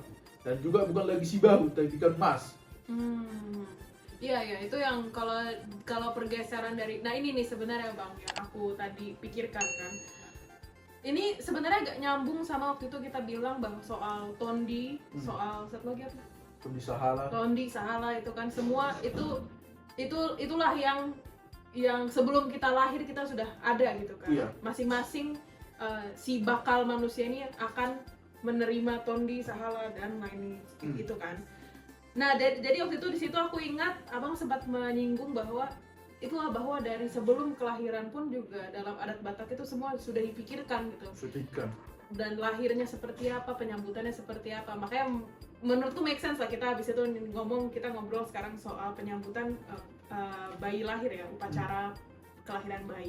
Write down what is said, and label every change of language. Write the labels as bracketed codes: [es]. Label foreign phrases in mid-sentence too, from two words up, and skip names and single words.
[id] Dan juga bukan lagi si baru, tapi kan mas. Iya ya, itu yang kalau pergeseran dari, nah ini nih sebenarnya Bang yang aku tadi pikirkan kan. Ini sebenarnya agak nyambung sama waktu itu kita bilang bahwa soal tondi, soal satu lagi apa? Bisa halal. Tondi, sahala itu kan semua itulah yang sebelum kita lahir kita sudah ada gitu kan. Iya. Masing-masing si bakal manusia ini akan menerima tondi, sahala dan lain gitu kan. Nah, jadi waktu itu di situ aku ingat Abang sempat menyinggung bahwa dari sebelum kelahiran pun juga dalam adat Batak itu semua sudah dipikirkan gitu. Sutikan. Dan lahirnya seperti apa, penyambutannya seperti apa. Makanya menurutku [en] make sense [id] lah kita habis itu kita ngobrol sekarang soal penyambutan bayi lahir ya, upacara kelahiran bayi.